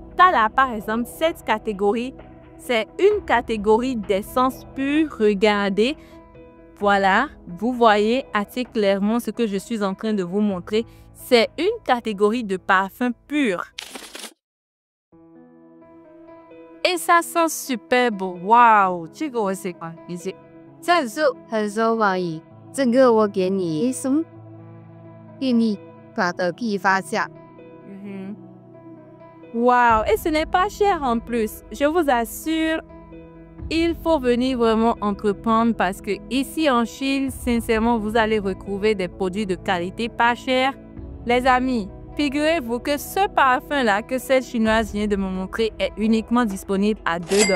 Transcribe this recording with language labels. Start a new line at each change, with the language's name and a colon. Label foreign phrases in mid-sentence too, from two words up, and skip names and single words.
French: Là, par exemple, cette catégorie, c'est une catégorie d'essence pure. Regardez, voilà, vous voyez assez clairement ce que je suis en train de vous montrer. C'est une catégorie de parfum pur. Et ça sent super beau. Waouh, tu vois c'est quoi?
Chinese: 这是很受欢迎，这个我给你送，给你把的批发价。
French: Waouh, et ce n'est pas cher en plus. Je vous assure, il faut venir vraiment entreprendre parce que ici en Chine, sincèrement, vous allez retrouver des produits de qualité pas chers. Les amis, figurez-vous que ce parfum-là que cette chinoise vient de me montrer est uniquement disponible à 2 $.